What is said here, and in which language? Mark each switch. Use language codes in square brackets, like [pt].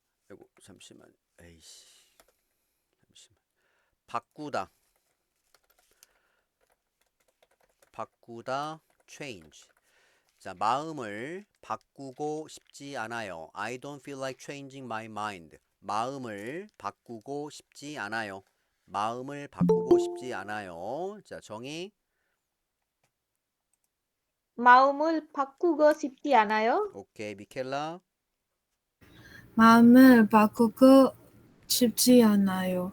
[ko] 아이고, 잠시만. 에이씨. 잠시만. 바꾸다. [en] change. [ko] 자, 마음을 바꾸고 싶지 않아요. [en] I don't feel like changing my mind. [ko] 마음을 바꾸고 싶지 않아요. 마음을 바꾸고 싶지 않아요. 자, 정의. 마음을 바꾸고 싶지 않아요. 오케이, 미켈라. 마음을 바꾸고 싶지 않아요.